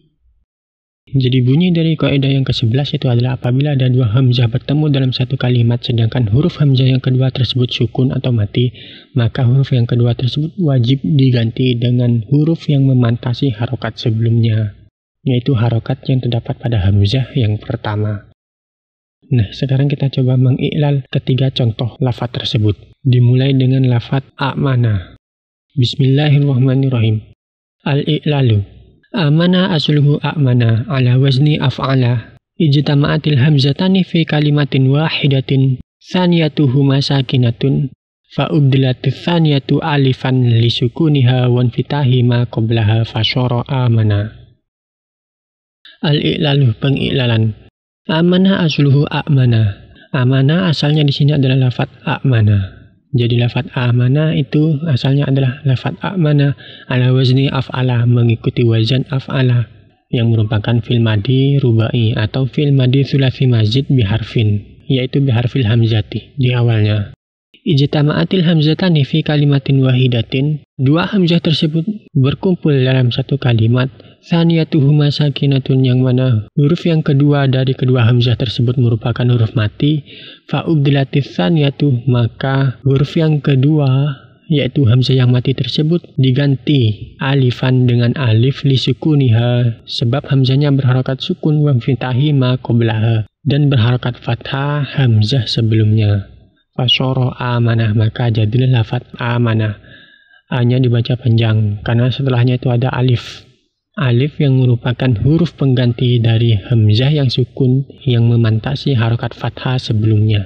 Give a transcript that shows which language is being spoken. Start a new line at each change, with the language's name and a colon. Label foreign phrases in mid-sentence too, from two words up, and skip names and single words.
Indonesian: Jadi bunyi dari kaidah yang ke-11 itu adalah apabila ada dua hamzah bertemu dalam satu kalimat, sedangkan huruf hamzah yang kedua tersebut sukun atau mati, maka huruf yang kedua tersebut wajib diganti dengan huruf yang memantasi harokat sebelumnya, yaitu harokat yang terdapat pada hamzah yang pertama. Nah, sekarang kita coba mengi'lal ketiga contoh lafaz tersebut. Dimulai dengan lafaz a'mana. Bismillahirrahmanirrahim.
Arabic: الإعلال. آمن أصله أأمن على وزن أفعل. اجتمعت الهمزتان في كلمة واحدة ثانيتهما ساكنة فأبدلت الثانية ألفا لسكونها وانفتاح ما قبلها فصار آمن. الإعلال, pengi'lalan. آمن أصله أأمن.
Indonesian: Amana asalnya di sini adalah lafaz a'mana. Jadi lafaz amana itu asalnya adalah lafaz
Arabic: أأمن على وزن أفعل,
Indonesian: mengikuti wazan af'ala yang merupakan
Arabic: فعل ماض رباعي
Indonesian: atau
Arabic: فعل ماض ثلاثي مزيد بحرف,
Indonesian: yaitu
Arabic: بحرف الهمزة
Indonesian: di awalnya.
Arabic: اجتمعت الهمزتان في كلمة واحدة,
Indonesian: dua hamzah tersebut berkumpul dalam satu kalimat.
Arabic: ثانيتهما ساكنة,
Indonesian: yang mana huruf yang kedua dari kedua hamzah tersebut merupakan huruf mati.
Arabic: فأبدلت الثانية,
Indonesian: maka huruf yang kedua yaitu hamzah yang mati tersebut diganti alifan dengan alif lisukuniha, sebab hamzahnya berharokat sukun
Arabic: وانفتاح ما قبلها,
Indonesian: dan berharokat fathah hamzah sebelumnya.
Arabic: فصار آمن,
Indonesian: maka jadilah lafaz amanah. A-nya dibaca panjang karena setelahnya itu ada alif. Alif yang merupakan huruf pengganti dari hamzah yang sukun yang memantasi harokat fathah sebelumnya.